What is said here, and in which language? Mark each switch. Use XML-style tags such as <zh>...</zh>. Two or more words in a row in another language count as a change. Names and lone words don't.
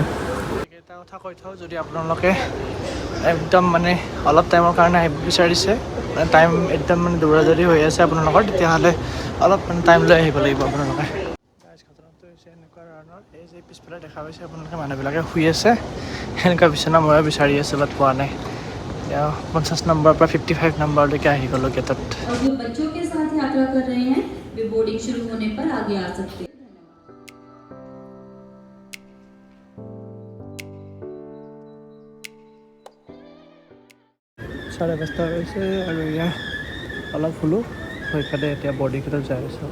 <as>এটা কথা কৈ থওঁ, যদি আপোনালোকে একদম মানে অলপ টাইমৰ কাৰণে আহিব বিচাৰিছে, টাইম একদম মানে দৌৰা দৌৰি হৈ আছে আপোনালোকৰ, তেতিয়াহ'লে অলপ মানে টাইম লৈ আহিব লাগিব আপোনালোকে। ঘটনাটো হৈছে এনেকুৱা ধৰণৰ, এই যে পিছফালে দেখা পাইছে আপোনালোকে মানুহবিলাকে শুই আছে, সেনেকুৱা বিচনা ময়ো বিচাৰি আছোঁ, বাট পোৱা নাই। 50 নম্বৰ পৰা 55 নম্বৰলৈকে আহি গ'লোঁ গেটত।</as> <hi>और जो बच्चों के साथ यात्रा कर रहे हैं वे बोर्डिंग शुरू होने पर आगे आ सकते हैं।</hi> <as>5:30 হৈছে আৰু এয়া অলপ শুলোঁ হৈ পেলাই এতিয়া বৰ্ডিং গেটত যাই আছোঁ।</as>